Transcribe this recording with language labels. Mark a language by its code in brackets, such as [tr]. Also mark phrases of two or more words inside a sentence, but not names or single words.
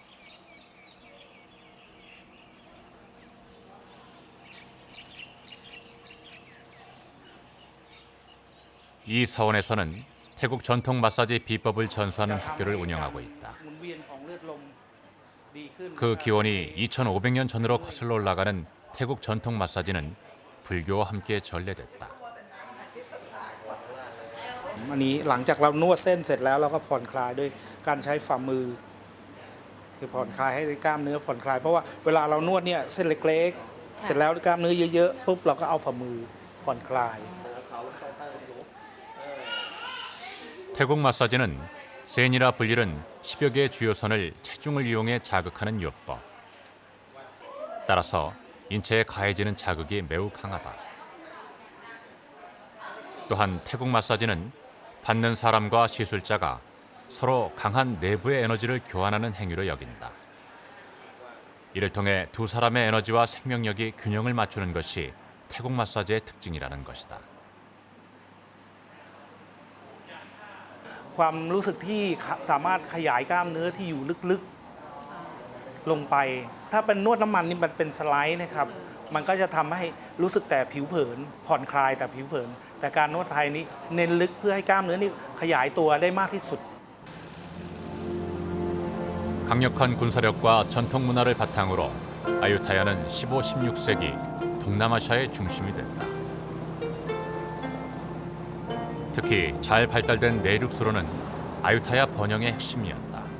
[ko] 이 사원에서는 태국 전통 마사지 비법을 전수하는 학교를 운영하고 있다. 그 기원이 2500년 전으로 거슬러 올라가는 태국 전통 마사지는 불교와 함께 전래됐다. [th] อันนี้หลังจากเรานวดเส้นเสร็จแล้วเราก็ผ่อนคลายด้วยการใช้ฝ่ามือคือผ่อนคลายให้กล้ามเนื้อผ่อนคลายเพราะว่าเวลาเรานวดเนี่ยเส้นเล็กๆเสร็จแล้วกล้ามเนื้อเยอะๆปุ๊บเราก็เอาฝ่ามือผ่อนคลาย [ko] 태국 마사지는 센이라 불리는 10여 개의 주요선을 체중을 이용해 자극하는 요법. 따라서 인체에 가해지는 자극이 매우 강하다. 또한 태국 마사지는 받는 사람과 시술자가 서로 강한 내부의 에너지를 교환하는 행위로 여긴다. 이를 통해 두 사람의 에너지와 생명력이 균형을 맞추는 것이 태국 마사지의 특징이라는 것이다. [th] ความรู้สึกที่สามารถขยายกล้ามเนื้อที่อยู่ลึกๆลงไปถ้าเป็นนวดน้ำมันนี่มันเป็นสไลด์นะครับมันก็จะทำให้รู้สึกแต่ผิวเผินผ่อนคลายแต่ผิวเผินแต่การนวดไทยนี้เน้นลึกเพื่อให้กล้ามเนื้อนี่ขยายตัวได้มากที่สุด [ko] 강력한 군사력과 전통 문화를 바탕으로 아유타야는 15, 16세기 동남아시아의 중심이 됐다. 특히 잘 발달된 내륙수로는 아유타야 번영의 핵심이었다.